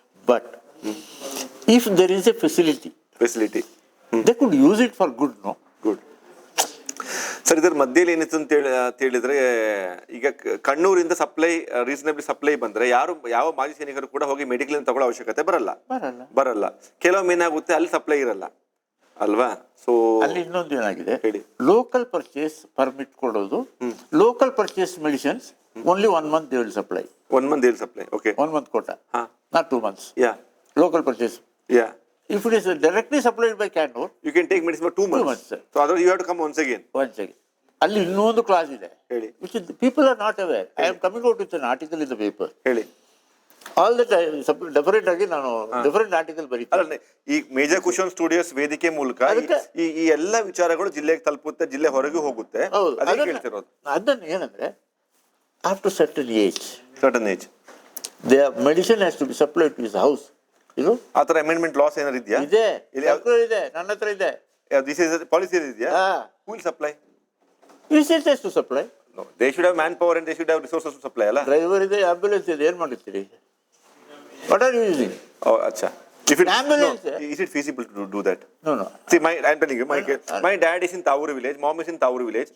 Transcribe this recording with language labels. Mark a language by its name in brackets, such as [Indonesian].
[English] But if there is a facility they could use it for good, no? Good. [Kannada] Sir, ಇದರ ಮಧ್ಯದಲ್ಲಿ ಏನಿತ್ತು ಅಂತ ಹೇಳಿದ್ರೆ, ಈಗ ಕಣ್ಣೂರಿಂದ ಸಪ್ಲೈ ರೀಸನಬಲ್ ಸಪ್ಲೈ ಬಂದ್ರೆ ಯಾವ ಮಾಜಿ ಸೈನಿಕರು ಕೂಡ ಹೋಗಿ ಮೆಡಿಕಲ್ ತಗೊಳ್ಳೋ ಅವಶ್ಯಕತೆ ಬರಲ್ಲ. ಕೆಲವೊಮ್ಮೆ ಏನಾಗುತ್ತೆ, ಅಲ್ಲಿ ಸಪ್ಲೈ ಇರಲ್ಲ ಅಲ್ವಾ? ಸೊ ಅಲ್ಲಿ ಇನ್ನೊಂದು ಏನಾಗಿದೆ, ಹೇಳಿ. [English] Local purchase permit ಕೊಡೋದು, local purchase medicines only 1 month they will supply. 1 month they will supply. Okay. 1 month quota, not 2 months. Yeah. Local purchase. Yeah. If it is directly supplied by Candor, you can take medicine for 2 months. So otherwise you have to come once again. [Kannada] ಅಲ್ಲಿ ಇನ್ನೊಂದು class ಇದೆ, ಹೇಳಿ, [English] which is people are not aware. I am coming out with an article in the paper. [Kannada] ಹೇಳಿ. [English] All the time [Kannada] ಡೆಫರೆಂಟ್ ಆಗಿ ನಾನು different article ಬರೀತೀನಿ. ಈ major cushion studios ವೇದಿಕೆ ಮೂಲಕ ಈ ಎಲ್ಲ ವಿಚಾರಗಳು ಜಿಲ್ಲೆಗೆ ತಲುಪುತ್ತೆ, ಜಿಲ್ಲೆ ಹೊರಗೆ ಹೋಗುತ್ತೆ. ಅದನ್ನ ಏನಂದ್ರೆ [English] After certain age their medicine has to be supplied to his house. [Kannada] ಇದು ಆ ತರ ಅಮೆಂಡ್ಮೆಂಟ್ ಲಾಸ್ ಏನಾದ್ರು ಇದೆಯಾ? ಇದೆ, ನನ್ನ ಹತ್ರ ಇದೆ. [English] This is policy ಇದೆಯಾ? Who will supply? ECHS has to supply. No, they should have manpower and they should have resources to supply, ಅಲ್ಲ? [Kannada] ಡ್ರೈವರ್ ಇದೆ, ಆಂಬ್ಯುಲೆನ್ಸ್ ಇದೆ, ಏನ್ ಮಾಡ್ತೀರಿ? [English] What are you using? Oh, acha. If it ambulance, is it feasible to do that? No. See, I'm telling you, my dad is in Tavuru village, mom is in Tavuru village.